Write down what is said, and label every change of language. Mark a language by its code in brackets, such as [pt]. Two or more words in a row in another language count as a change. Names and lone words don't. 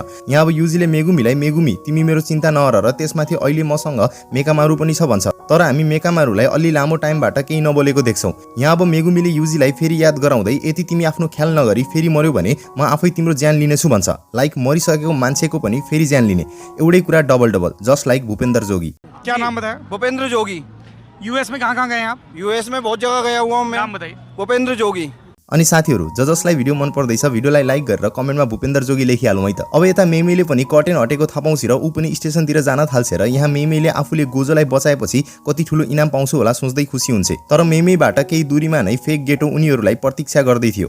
[ne] यहाँ अब युजीले मेगुमीलाई मेगुमी तिमी मेरो चिन्ता नगर र त्यसमाथि अहिले मसँग मेकामारु पनि छ भन्छ। तर हामी मेकामारुलाई अलि लामो टाइमबाट केही नबोलेको देख्छौँ। यहाँ अब मेगुमीले युजीलाई फेरि याद गराउँदै यदि तिमी आफ्नो ख्याल नगरी फेरि मर्यो भने म आफै तिम्रो ज्यान लिनेछु भन्छ। लाइक मरिसकेको मान्छेको पनि फेरि ज्यान लिने, एउटै कुरा [en] double double, just like [ne] भूपेन्द्र जोगी। [hi] क्या नाम बताया? भूपेन्द्र जोगी। यूएस में कहाँ गए हैं आप? यूएस में बहुत जगह गया हुआ हूँ मैं। नाम बताइए। भूपेन्द्र जोगी। [ne] अनि साथीहरु जसलाई भिडियो मन पर्दैछ भिडियोलाई लाइक गरेर कमेन्टमा भूपेन्द्र जोगी लेखिहालौँ है त। अब यता मेमेले पनि कर्टेन हटेको थाहा पाउँछ र ऊ पनि स्टेसनतिर जान थाल्छ र यहाँ मेमेले आफूले गोजोलाई बचाएपछि कति ठुलो इनाम पाउँछु होला सोच्दै खुसी हुन्छ। तर मेमेबाट केही दूरीमा नै फेक गेटो उनीहरुलाई प्रतीक्षा गर्दै थियो।